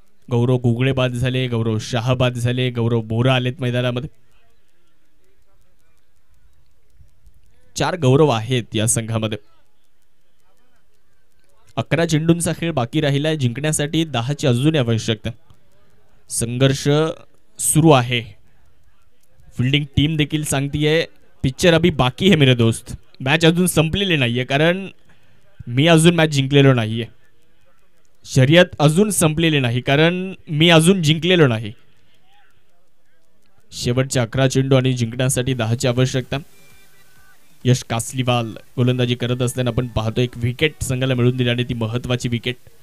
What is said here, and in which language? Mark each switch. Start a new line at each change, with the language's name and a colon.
Marathi: गौरव गुगळे बाद झाले, गौरव शहा बाद झाले, गौरव बोरा आलेत मैदानामध्ये. 4 गौरव आहेत या संघामध्ये. 11 चेंडूंचा खेळ बाकी राहिलाय. जिंकण्यासाठी 10ची अजून आवश्यकता. संघर्ष सुरू आहे. फिल्डिंग टीम देखील सांगतीये
Hindi: पिक्चर अभी बाकी है मेरे दोस्त.
Marathi: मॅच अजून संपलेली नाहीये, कारण मी अजून मॅच जिंकलेलो नाहीये. शर्यत अजून संपलेली नाही, कारण मी अजून जिंकलेलो नाही. शेवटचे 11 चेंडू आणि जिंकण्यासाठी 10ची आवश्यकता. यश कासलीवाल गोलंदाजी करत असताना आपण पाहतो एक विकेट संघाला मिळून दिली आणि ती महत्वाची विकेट.